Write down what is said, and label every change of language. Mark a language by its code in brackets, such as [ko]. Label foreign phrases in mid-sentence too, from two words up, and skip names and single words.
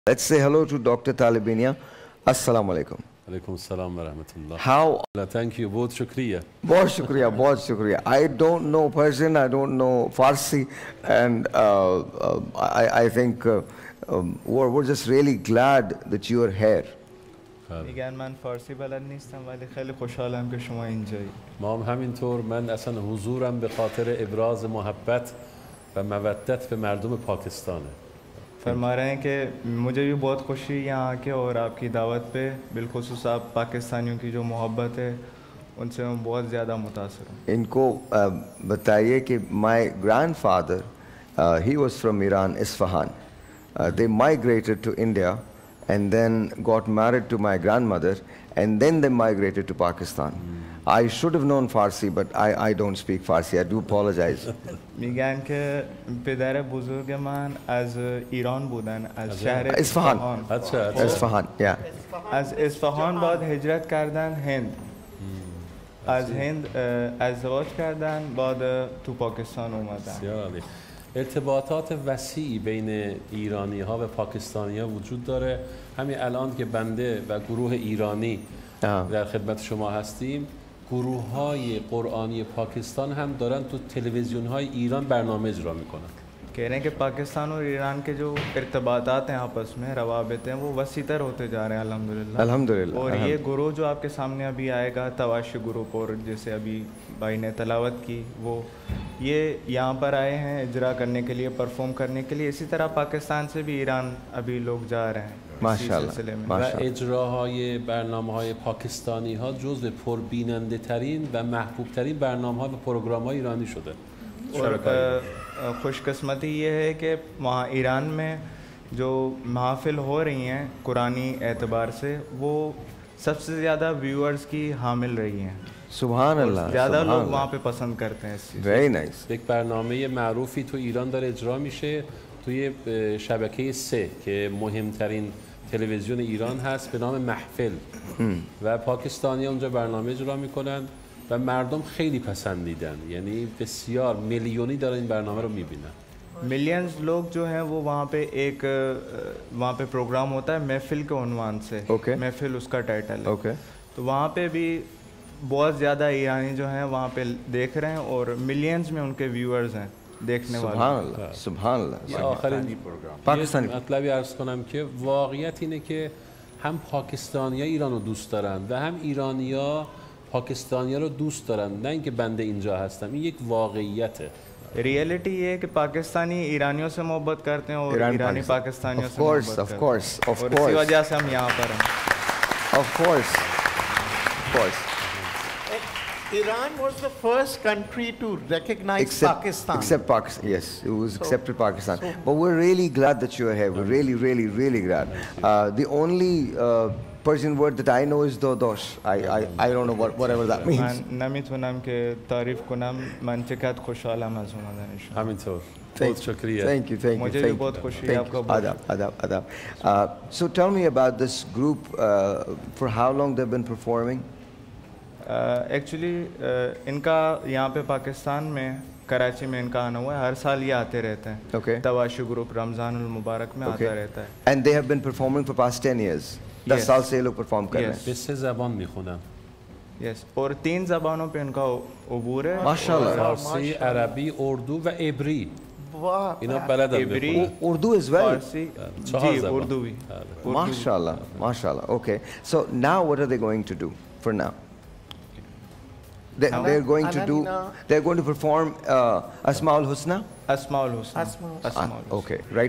[en] Let's say hello to Dr. Talibinia. [ar] السلام علیکم. علیکم السلام و رحمة الله. [en] How? Thank you. [ur] بہت شکریہ. بہت شکریہ، بہت شکریہ. [en] I don't know Persian, I don't know Farsi, and I think we're just really glad that you are here. [fa] میگن من فارسی بلد نیستم ولی خیلی خوشحالم که شما اینجایی. ما هم همینطور. من اصلا حضورم به خاطر ابراز محبت و مودت به مردم پاکستانه. [ur] فرما رہے ہیں کہ مجھے بھی بہت خوشی ہے یہاں آ کے اور آپ کی دعوت پہ بالخصوص آپ پاکستانیوں کی جو محبت ہے ان سے میں بہت زیادہ متاثر ہوں. انکو بتائیے کہ [en] my grandfather, he was from Iran, Isfahan. They migrated to India and then got married to my grandmother and then they migrated to Pakistan. I should have known Farsi, but I don't speak Farsi. I do apologize. [fa] میگن که پدر بزرگ من از ایران بودن، از شهر اصفهان. اصفهان. از اصفهان بعد هجرت کردن هند. از هند ازدواج کردن بعد تو پاکستان اومدن. ارتباطات وسیعی بین ایرانی ها و پاکستانی ها وجود داره. همین الان که بنده و گروه ایرانی در خدمت شما هستیم، گروه های قرآنی پاکستان هم دارن تو تلویزیون های ایران برنامه اجرا میکنن. [ur] کہہ رہے ہیں کہ پاکستان اور ایران کے جو ارتباطات ہیں آپس میں روابط ہیں وہ وسیع تر ہوتے جا رہے ہیں الحمدللہ. अल्हम्दुलिल्लाह. اور یہ گرو جو آپ کے سامنے ابھی آئے گا تواشی گروپ اور جیسے ابھی بھائی نے تلاوت کی وہ یہ یہاں پر آئے ہیں اجرا کرنے کے لیے، پرفارم کرنے کے لیے. اسی طرح پاکستان سے بھی ایران ابھی لوگ جا رہے ہیں. [fa] و اجراهای برنامه‌های پاکستانی ها جزو پربیننده ترین و محبوب ترین برنامه‌ها و پروگرام‌های ایرانی شده. [ur] خوش قسمتی یہ ہے کہ وہاں ایران میں جو محفل ہو رہی ہیں قرآنی اعتبار سے وہ سب سے زیادہ ویورز کی حامل رہی ہیں. سبحان اللہ. زیادہ لوگ وہاں پہ پسند کرتے ہیں. [en] Very nice. [fa] یک برنامه معروفی تو ایران داره اجرا میشه توی شبکه 3 که مهمترین تلویزیون ایران هست به نام محفل و پاکستانی اونجا برنامه اجرا میکنن و مردم خیلی پسندیدن. یعنی بسیار میلیونی دارن این برنامه رو میبینن. [ur] ملینز لوگ جو ہیں وہ وہاں پہ ایک وہاں پہ پروگرام ہوتا ہے محفل کے عنوان سے. محفل اس کا ٹائٹل ہے. تو وہاں پہ بھی بہت زیادہ ایرانی جو ہیں وہاں پہ دیکھ رہے ہیں اور ملینز میں ان کے ویورز ہیں دیکھنے والے. سبحان اللہ. [fa] آخرین پاکستانی مطلبی عرض کنم که واقعیت اینه که هم پاکستانی‌ها ایران رو دوست دارن و هم ایرانی‌ها پاکستانی‌ها رو دوست دارن. نه اینکه بنده اینجا هستم، این یک واقعیته. [ur] رئیلٹی یہ ہے کہ پاکستانی ایرانیوں سے محبت کرتے ہیں اور ایرانی پاکستانیوں سے محبت کرتے ہیں. اور اسی وجہ سے ہم یہاں پر ہیں. [en] Of course. Iran was the first country to recognize Pakistan. Except Pakistan, yes, it was accepted Pakistan. But we're really glad that you are here. We're really, really, really glad. The only Persian word that I know is dodosh. I don't know whatever that means. [fa] نمیتونم که تعریف کنم. من چقدر خوشحالم از اومدنشون. همینطور. [ur] بہت شکریہ. [en] Thank you. [ur] مجھے بھی بہت خوشی ہے آپ کا. [en] Adab. So tell me about this group. For how long they've been performing? [ur] ایکچوئلی ان کا یہاں پہ پاکستان میں کراچی میں ان کا آنا ہوا ہے. ہر سال یہ آتے رہتے ہیں. تواشی گروپ رمضان المبارک میں آتا رہتا ہے. [en] And they have been performing for past 10 years. [ur] 10 سال سے یہ لوگ پرفارم کر رہے ہیں. [fa] 3 زبان میخونن. [en] यस. [ur] اور 3 زبانوں پہ ان کا عبور ہے. माशाल्लाह. فارسی، عربی، اردو [fa] و عبری. اینا بلدن عبری. [en] Urdu as well. [ur] فارسی۔ جی اردو بھی. [en] Mashallah. Okay. So now what are they going to do for now? They're going to perform Asmaul Husna. Asmaul Husna. Okay, right.